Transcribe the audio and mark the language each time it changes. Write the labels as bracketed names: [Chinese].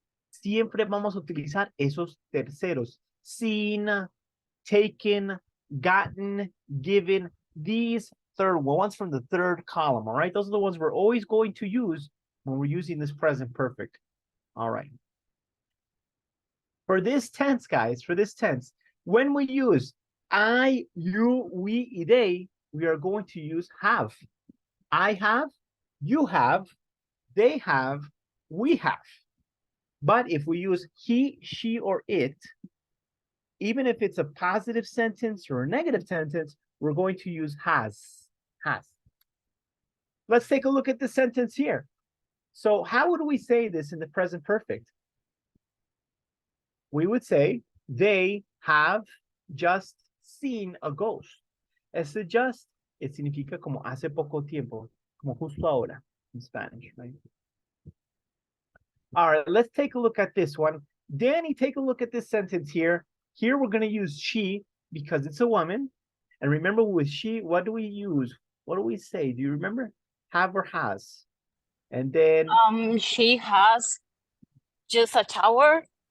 [Spanish] Siempre vamos a utilizar esos terceros. [English] Seen, taken, gotten, given. These third ones from the third column, all right? Those are the ones we're always going to use when we're using this present perfect. All right. For this tense, guys, for this tense, when we use I, you, we, y they, we are going to use have. I have, you have, they have, we have. But if we use he, she, or it, even if it's a positive sentence or a negative sentence, we're going to use has. Let's take a look at the sentence here. So how would we say this in the present perfect? We would say, they have just seen a ghost. [Spanish] Ese just, it significa como hace poco tiempo, como justo ahora [English] in Spanish, right? All right, let's take a look at this one. Danny, take a look at this sentence here. Here we're going to use she because it's a woman. And remember with she, what do we use? What do we say? Do you remember? Have or has. And then... She has just a shower.